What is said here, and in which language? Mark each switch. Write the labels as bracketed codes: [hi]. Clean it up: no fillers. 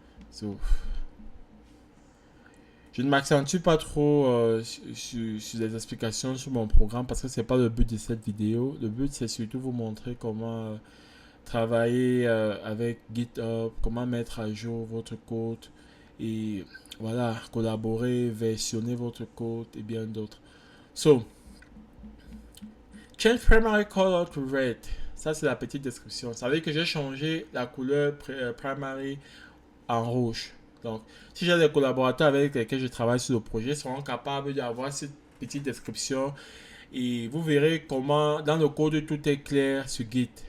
[fr] So, je ne m'accentue pas trop sur les explications sur mon programme parce que c'est pas le but de cette vidéo. Le but c'est surtout vous montrer comment travailler avec GitHub, comment mettre à jour votre code et voilà, collaborer, versionner votre code et bien d'autres. [en] So, change primary color to red. [fr] Ça, c'est la petite description. Ça veut dire que j'ai changé la couleur primary en rouge. Donc, si j'ai des collaborateurs avec lesquels je travaille sur le projet, ils seront capables d'avoir cette petite description et vous verrez comment dans le code tout est clair sur Git.